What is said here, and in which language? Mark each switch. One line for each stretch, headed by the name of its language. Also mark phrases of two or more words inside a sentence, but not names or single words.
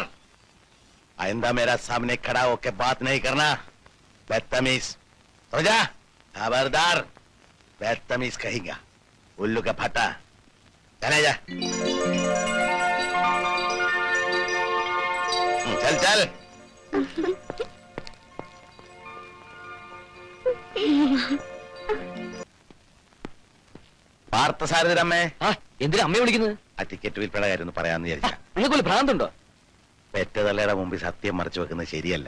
Hindi: आइंदा मेरा सामने खड़ा होकर बात नहीं करना, बदतमीज. समझा? खबरदार, बदतमीज कहेगा. उल्लू का फटा. चले जा. चल चल.
Malayalam: പാർത്ഥസാരഥിരമ്മേ. എന്തിനാ അമ്മയെ വിളിക്കുന്നത്? ആ ടിക്കറ്റ് വിൽപ്പന കാര്യം ഒന്ന് പറയാന്ന് വിചാരിച്ച. നിങ്ങൾക്ക് ഭ്രാന്തുണ്ടോ? പെറ്റതള്ളയുടെ മുമ്പിൽ സത്യം മറച്ചു വെക്കുന്നത് ശരിയല്ല.